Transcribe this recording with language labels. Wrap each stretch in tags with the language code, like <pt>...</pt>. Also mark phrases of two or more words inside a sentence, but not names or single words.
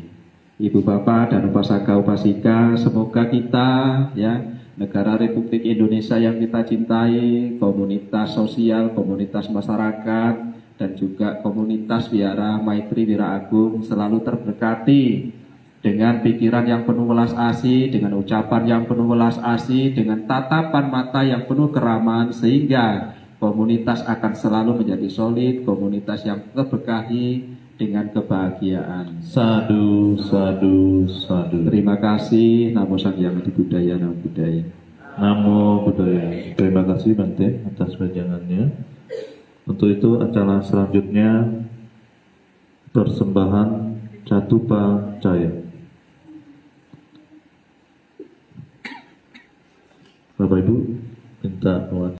<id>Ibu bapak dan upasaka upasika, semoga kita ya negara Republik Indonesia yang kita cintai, komunitas sosial, komunitas masyarakat, dan juga komunitas Wihara Maitri Wira Agung selalu terberkati dengan pikiran yang penuh welas asih, dengan ucapan yang penuh welas asih, dengan tatapan mata yang penuh keramahan, sehingga komunitas akan selalu menjadi solid, komunitas yang terberkahi dengan kebahagiaan.</id> <pi>Sadu, sadu, sadu.</pi> <id>Terima kasih.</id> <pi>Namo Sang Hyang Adi Budaya, Namo Buddhaya. Namo Buddhaya.</pi> <id>Terima kasih Bante atas wejangannya. Untuk itu acara selanjutnya persembahan Jatupa Jaya. Bapak Ibu minta doa.</id>